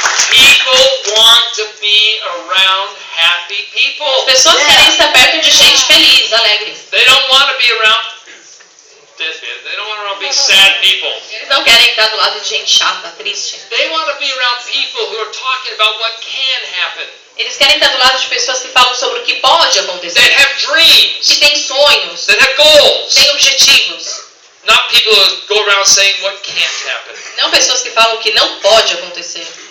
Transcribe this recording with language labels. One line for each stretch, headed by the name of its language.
English: People want to be around happy people.
Portuguese: As pessoas querem estar perto de gente feliz, alegre.
English: They don't want to be around deadbeats. They don't want to be sad people.
Portuguese: Eles não querem estar do lado de gente chata, triste.
English: They want to be around people who are talking about what can happen.
Portuguese: Eles querem estar do lado de pessoas que falam sobre o que pode acontecer.
English: That have dreams.
Portuguese: Que têm sonhos,
English: That have goals.
Portuguese: têm objetivos.
English: Not people who go around saying what can't happen.
Portuguese: Não pessoas que falam o que não pode acontecer.